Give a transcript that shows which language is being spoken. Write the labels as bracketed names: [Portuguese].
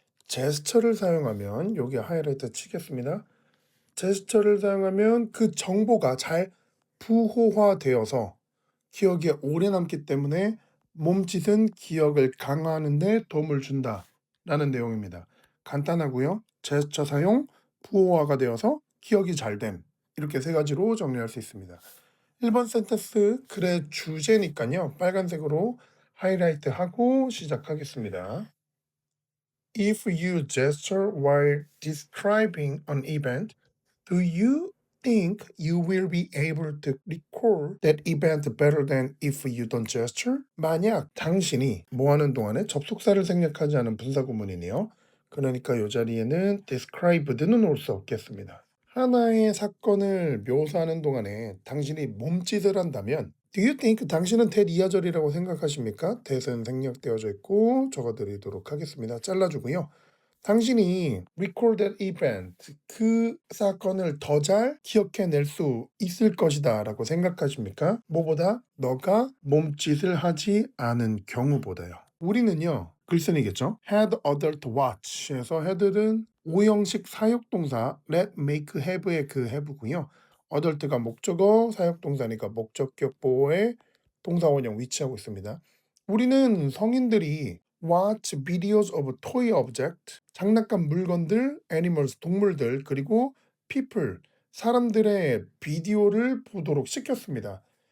[Korean] 제스처를 사용하면 여기 하이라이트 치겠습니다. 제스처를 사용하면 그 정보가 잘 부호화되어서 기억에 오래 남기 때문에 몸짓은 기억을 강화하는 데 도움을 준다라는 내용입니다. 간단하고요. 제스처 사용, 부호화가 되어서 기억이 잘됨. 이렇게 세 가지로 정리할 수 있습니다. 1번 센텐스 글의 주제니까요. 빨간색으로 하이라이트하고 시작하겠습니다. [English] If you gesture while describing an event, do you think you will be able to recall that event better than if you don't gesture? [Korean] 만약 당신이 뭐 하는 동안에 접속사를 생략하지 않은 분사구문이네요. 그러니까 이 자리에는 described는 올 수 없겠습니다. 하나의 사건을 묘사하는 동안에 당신이 몸짓을 한다면 [English] Do you think [Korean] 당신은 대리야절이라고 생각하십니까? 대은 생략되어져 있고 적어드리도록 하겠습니다. 잘라주고요. 당신이 [English] recall that event, [Korean] 그 사건을 더 잘 기억해낼 수 있을 것이다 라고 생각하십니까? 뭐보다 너가 몸짓을 하지 않은 경우보다요. 우리는요, 글쓴이겠죠? [English] had adult watch [Korean] 에서 had는 오형식 사역동사 let, make, have의 그 have고요. adult가 목적어, 사역동사니까 목적격 보호의 동사원형 위치하고 있습니다. 우리는 성인들이 [English] watch videos of toy object, [Korean] 장난감 물건들, animals, 동물들, 그리고 people, 사람들의 비디오를 보도록 시켰습니다.